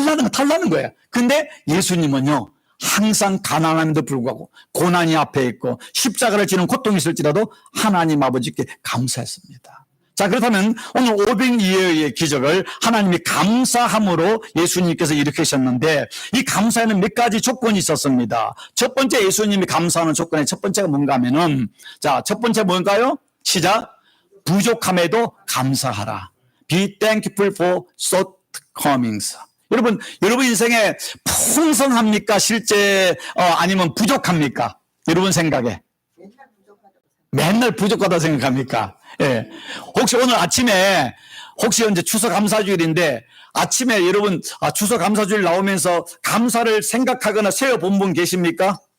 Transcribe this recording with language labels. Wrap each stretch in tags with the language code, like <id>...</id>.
<ko>달라는 거예요. 근데 예수님은요, 항상 가난함에도 불구하고 고난이 앞에 있고 십자가를 지는 고통이 있을지라도 하나님 아버지께 감사했습니다. 자, 그렇다면 오늘 오병이어의 기적을 하나님이 감사함으로 예수님께서 일으키셨는데 이 감사에는 몇 가지 조건이 있었습니다. 첫 번째 예수님이 감사하는 조건의 첫 번째가 뭔가 하면은 자, 첫 번째 뭔가요? 시작. 부족함에도 감사하라.</ko> <en>Be thankful for shortcomings.</en> <ko>여러분 인생에 풍성합니까? 실제 아니면 부족합니까? 여러분 생각에 맨날 부족하다 생각합니까? 예. 혹시 오늘 아침에 이제 추수감사주일인데 아침에 여러분 추수감사주일 나오면서 감사를 생각하거나 세어본 분 계십니까?</ko>